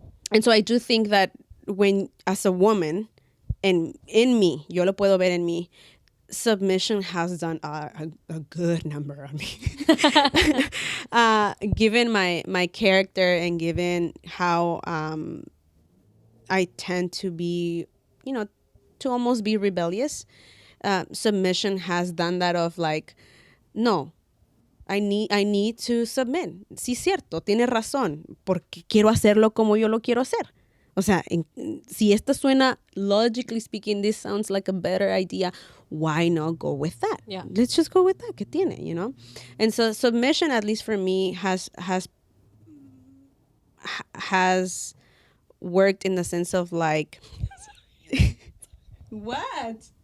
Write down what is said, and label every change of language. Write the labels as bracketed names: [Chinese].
[English] And so I do think that when, as a woman, and in me, [Spanish] yo lo puedo ver en mí, [English] submission has done a good number on me. Given my character and given how I tend to be, you know, to almost be rebellious, submission has done that of, like, no, I need to submit. [Spanish] Sí, cierto, tiene razón, porque quiero hacerlo como yo lo quiero hacer. O sea, si esto suena, [English] logically speaking, this sounds like a better idea, why not go with that? Yeah. Let's just go with that. [Spanish] ¿Qué tiene, [English] you know? And so submission, at least for me, has worked in the sense of, like, what?